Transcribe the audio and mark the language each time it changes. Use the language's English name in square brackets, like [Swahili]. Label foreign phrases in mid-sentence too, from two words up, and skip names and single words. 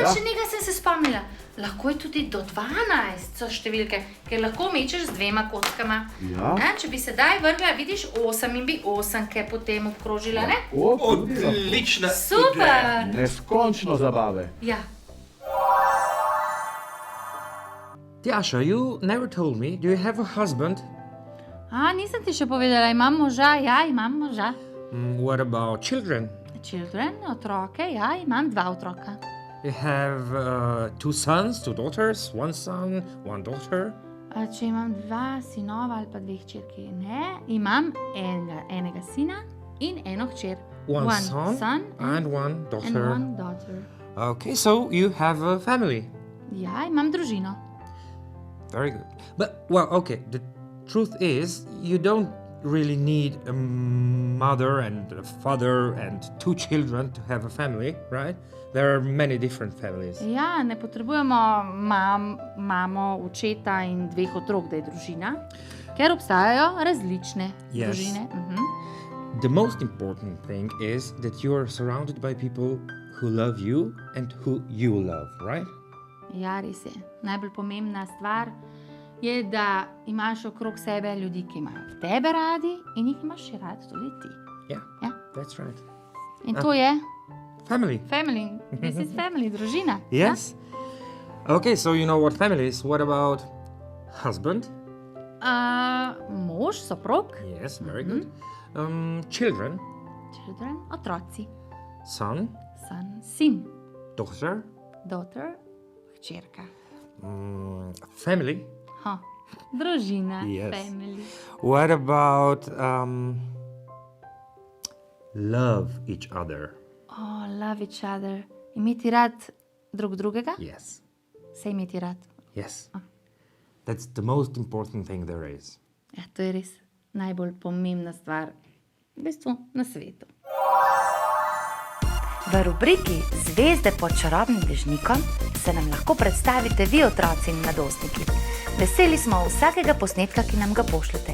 [Slovenian] Še nekaj sem se spomnila. Lahko je tudi do 12 so številke, ker lahko mečeš z dvema kockama. Ja. Ne? Če bi sedaj vrgla, vidiš 8 in bi 8 potem obkrožila, ne? O, tudi lahko. Odlična ideja. Super! Neskončno zabave. Ja. Tjaša, [English] you never told me, do you have a husband? [Slovenian] Nisem ti še povedala, imam moža, ja, imam moža. [English] What about children? Children, [Slovenian] otroke, ja, imam 2 otroka. [English] You have 2 sons, 2 daughters, 1 son, 1 daughter. [Slovenian] Če imam 2 sinova ali pa 2 hčerki, ne, imam enega sina in eno hčer. [English] One son and 1 and daughter. 1 daughter. Okay, so you have a family. [Slovenian] Ja, imam družino. [English] Very good. But, well, okay, the truth is, you don't really need a mother and a father and 2 children to have a family, right? There are many different families. [Slovenian] Ja, ne potrebujemo mamo, očeta in 2 otrok, da je družina, ker obstajajo različne Yes. družine. [English] The most important thing is that you are surrounded by people who love you and who you love, right? [Slovenian] Ja, res je. Najbolj pomembna stvar je, da imaš okrog sebe ljudi, ki imajo tebe radi in jih imaš še rad tudi ti. [English] Yeah, [Slovenian] Ja. [English] that's right. [Slovenian] In to je [English] Family. family. This is family, družina. Yes. Okay, so you know what family is. What about husband? [Slovenian] Mož, soprog, [English] Yes, very good. Children, children, otroci, son, son, sin, daughter, daughter, hčerka. family. [Slovenian] Družina, [English] Yes. family. What about love each other? Oh, love each other. [Slovenian] Imeti rad drug drugega? [English] Yes. [Slovenian] Se imeti rad. [English] Yes. That's the most important thing there is. [Slovenian] Ja, to je res najbolj pomembna stvar v bistvu na svetu. V rubriki Zvezde pod čarobnim dežnikom se nam lahko predstavite vi, otroci in mladostniki. Veseli smo vsakega posnetka, ki nam ga pošljete.